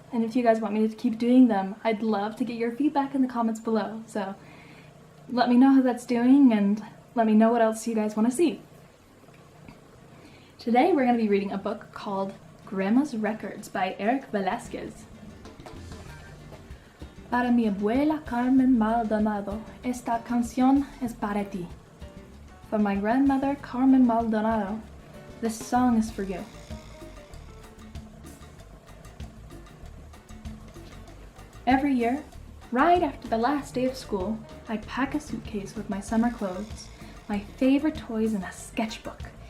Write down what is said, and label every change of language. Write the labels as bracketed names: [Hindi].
[English] And if you guys want me to keep doing them, I'd love to get your feedback in the comments below. So let me know how that's doing and let me know what else you guys want to see. Today we're going to be reading a book called Grandma's Records by Velasquez. [Spanish] Para mi abuela Carmen Maldonado, esta canción es para ti. [English] For my grandmother Carmen Maldonado, this song is for you. Every year, right after the last day of school, I'd pack a suitcase with my summer clothes, my favorite toys, and a sketchbook.